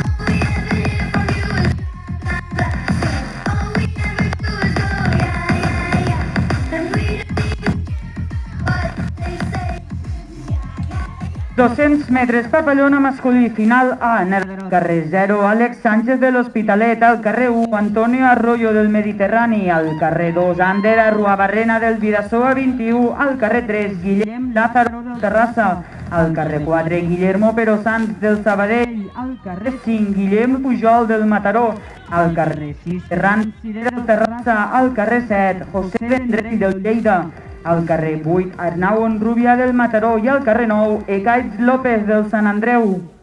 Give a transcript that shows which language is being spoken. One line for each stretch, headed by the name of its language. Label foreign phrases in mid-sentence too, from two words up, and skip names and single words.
English: All we ever hear from you is blah, blah, blah. All we ever do is go yeah, yeah, yeah. And we don't even care about what they say.
Catalan: 200 metres, papallona masculí, final A, al carrer 0, Àlex Sánchez de l'Hospitalet, al carrer 1, Antonio Arroyo del Mediterrani, al carrer 2, Ander Arruabarrena del Vidassó a 21, al carrer 3, Guillem Lázaro del Terrassa, al carrer 4, Guillermo Perosans del Sabadell, al carrer 5, Guillem Pujol del Mataró, al carrer 6, Ferran Cirera del Terrassa, al carrer 7, José Vendrell del Lleida, al carrer 8, Arnau Onrubia del Mataró i al carrer 9, Ecaid López del Sant Andreu.